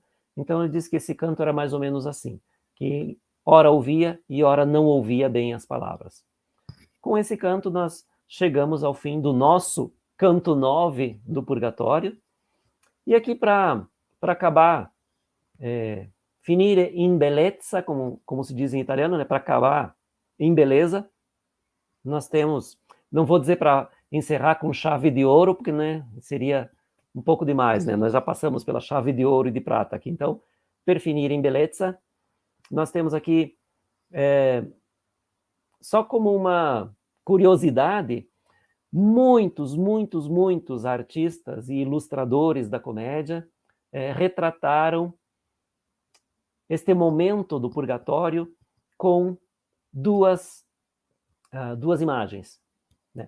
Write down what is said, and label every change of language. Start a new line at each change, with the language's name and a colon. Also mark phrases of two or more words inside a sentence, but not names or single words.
Portuguese: Então, ele diz que esse canto era mais ou menos assim, que ora ouvia e ora não ouvia bem as palavras. Com esse canto, nós chegamos ao fim do nosso canto 9 do Purgatório. E aqui, para acabar
Italian: finire in bellezza,
Portuguese: como se diz em italiano, né? Para acabar em beleza. Nós temos, não vou dizer para encerrar com chave de ouro, porque, né, seria um pouco demais, né? Nós já passamos pela chave de ouro e de prata aqui. Então,
Italian: per finire in bellezza,
Portuguese: nós temos aqui, só como uma curiosidade, muitos artistas e ilustradores da comédia retrataram este momento do purgatório com duas imagens, né?